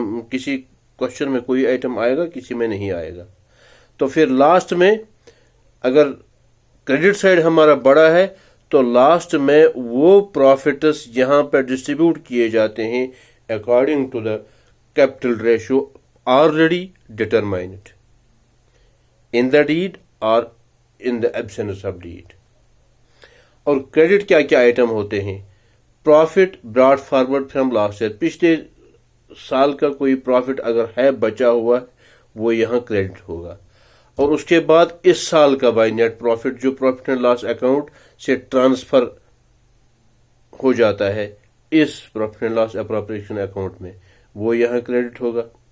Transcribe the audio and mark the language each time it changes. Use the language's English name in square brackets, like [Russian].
[Urdu] کسی کوشچن میں کوئی آئٹم آئے گا، کسی میں نہیں آئے گا. تو پھر لاسٹ میں اگر کریڈٹ سائڈ ہمارا بڑا ہے تو لاسٹ میں وہ پروفٹس یہاں پہ ڈسٹریبیوٹ کیے جاتے ہیں [English] according to the capital ratio already determined in the deed or in the absence of deed. [Urdu] اور کریڈٹ کیا کیا آئٹم ہوتے ہیں؟ Profit brought forward from last year, پچھلے سال کا کوئی پروفٹ اگر ہے بچا ہوا وہ یہاں کریڈٹ ہوگا. اور اس کے بعد اس سال کا بائی نیٹ پروفٹ جو پروفٹ اینڈ لاس اکاؤنٹ سے ٹرانسفر ہو جاتا ہے اس profit and loss appropriation account میں، وہ یہاں کریڈٹ ہوگا.